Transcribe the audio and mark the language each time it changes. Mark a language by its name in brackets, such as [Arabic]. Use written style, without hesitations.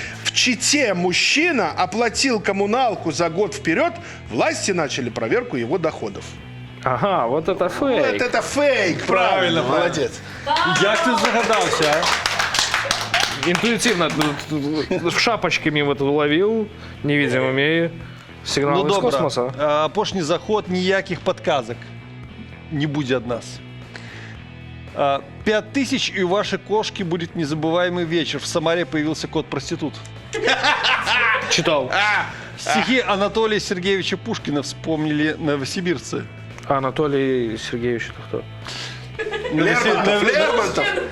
[Russian] В Чите мужчина оплатил коммуналку за год вперед, власти начали проверку его доходов. Ага, вот это фейк. Вот это фейк, правильно, молодец. [Ukrainian] Як ти загадався, а? [Russian] Интуитивно шапочками вот уловил, невидимыми сигналы из космоса. [Belarusian] Апошні заход, ніяких подказок не буде від нас. [Russian] 5000 и у вашей кошки будет незабываемый вечер. В Самаре появился кот-проститут. Читал. Стихи Анатолия Сергеевича Пушкина вспомнили новосибирцы. Анатолий Сергеевич это кто? Лермонтов.